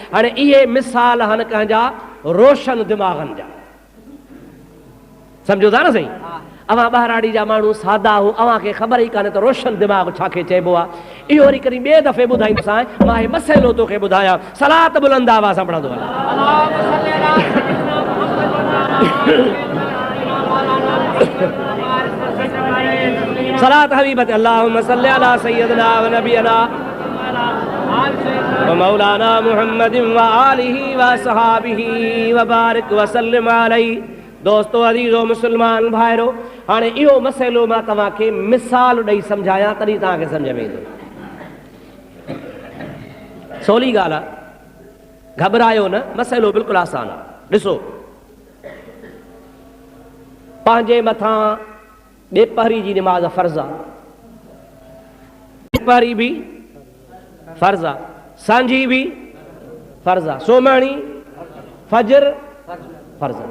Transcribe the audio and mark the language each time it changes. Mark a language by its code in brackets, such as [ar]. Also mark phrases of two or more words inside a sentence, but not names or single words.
[sd] हाणे इहे मिसाल आहिनि कंहिंजा रोशन दिमाग़नि जा, सम्झो था न साईं। अवां ॿाहिराड़ी जा माण्हू सादा हो, अव्हां खे ख़बर ई कान्हे त रोशन दिमाग़ छा खे चइबो आहे। इहो वरी कॾहिं ॿिए दफ़े ॿुधाईंदोसांइ। मां हे मसइलो तोखे ॿुधायां, सलात बुलंद आवाज़ सां पढ़ंदो हल। [ar] صلاة حبيبة اللهم صل على سيدنا ونبينا ومولانا محمد وآله وصحابه وبارك وسلم عليه. [sd] दोस्तो अज़ीज़ो मुस्लमान भाइरो, हाणे इहो मसइलो मां तव्हांखे मिसाल ॾेई सम्झायां तॾहिं तव्हांखे सम्झ में ईंदो। सवली ॻाल्हि आहे, घबरायो न, मसइलो बिल्कुलु आसान आहे। ॾिसो, पंहिंजे मथां ॿेपहरी जी निमाज़ फ़र्ज़ आहे, ॿेपहरी बि फ़र्ज़ आहे, सांझी बि फ़र्ज़ आहे, सोमाणी फजर फ़र्ज़ आहे।